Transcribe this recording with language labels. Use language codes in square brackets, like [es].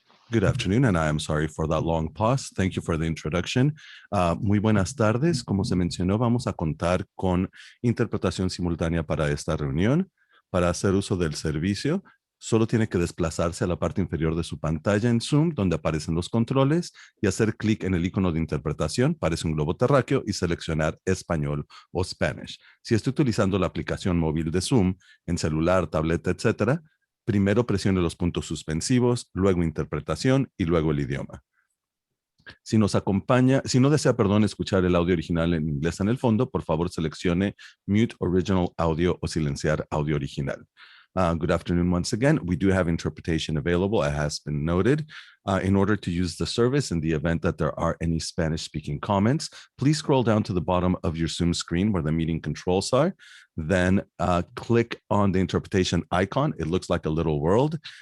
[en] Good afternoon, and I am sorry for that long pause. Thank you for the introduction. [es] Muy buenas tardes. Como se mencionó, vamos a contar con interpretación simultánea para esta reunión. Para hacer uso del servicio, solo tiene que desplazarse a la parte inferior de su pantalla en Zoom, donde aparecen los controles, y hacer clic en el icono de interpretación. Parece un globo terráqueo y seleccionar español o Spanish. Si está utilizando la aplicación móvil de Zoom en celular, tableta, etcétera, primero presione los puntos suspensivos, luego interpretación y luego el idioma. Si no desea, escuchar el audio original en inglés en el fondo, por favor seleccione [en] Mute Original Audio [es] o silenciar audio original. [en] Good afternoon once again. We do have interpretation available, as has been noted. In order to use the service, in the event that there are any Spanish-speaking comments, please scroll down to the bottom of your Zoom screen where the meeting controls are. Then click on the interpretation icon. It looks like a little world.